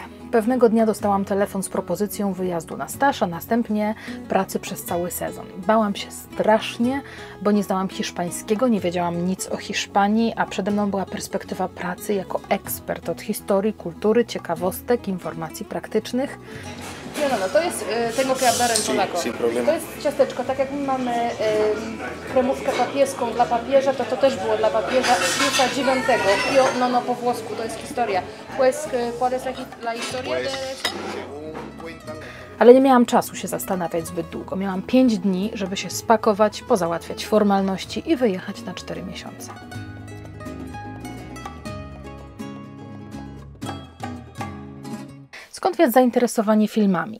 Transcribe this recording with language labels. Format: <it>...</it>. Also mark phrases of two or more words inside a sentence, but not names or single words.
<pl>Pewnego dnia dostałam telefon z propozycją wyjazdu na staż, a następnie pracy przez cały sezon. Bałam się strasznie, bo nie znałam hiszpańskiego, nie wiedziałam nic o Hiszpanii, a przede mną była perspektywa pracy jako ekspert od historii, kultury, ciekawostek, informacji praktycznych. No, to jest tego</pl> <es>que hablar en polaco.</es> <pl>To jest ciasteczko, tak jak my mamy kremówkę papieską dla papieża, to też było dla papieża Piusa IX. No, po włosku to jest historia.</pl> <es>Pues, ¿cuál es la historia de...</es> <pl>Ale nie miałam czasu się zastanawiać zbyt długo. Miałam 5 dni, żeby się spakować, pozałatwiać formalności i wyjechać na 4 miesiące. Skąd więc zainteresowanie filmami?</pl>